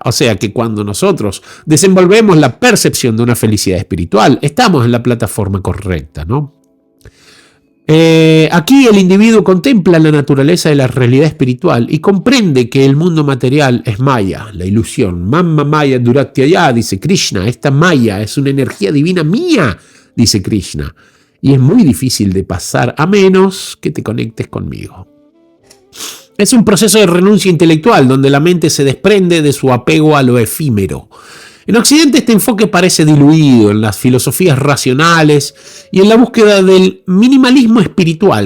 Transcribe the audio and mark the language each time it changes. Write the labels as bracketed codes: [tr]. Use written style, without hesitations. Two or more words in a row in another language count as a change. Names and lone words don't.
[es] O sea que cuando nosotros desenvolvemos la percepción de una felicidad espiritual, estamos en la plataforma correcta, ¿no? Aquí el individuo contempla la naturaleza de la realidad espiritual y comprende que el mundo material es maya, la ilusión. [sa] मम माया दुरत्यया, [es] dice Krishna. Esta maya es una energía divina mía, dice Krishna. Y es muy difícil de pasar a menos que te conectes conmigo. Es un proceso de renuncia intelectual donde la mente se desprende de su apego a lo efímero. En Occidente este enfoque parece diluido en las filosofías racionales y en la búsqueda del minimalismo espiritual.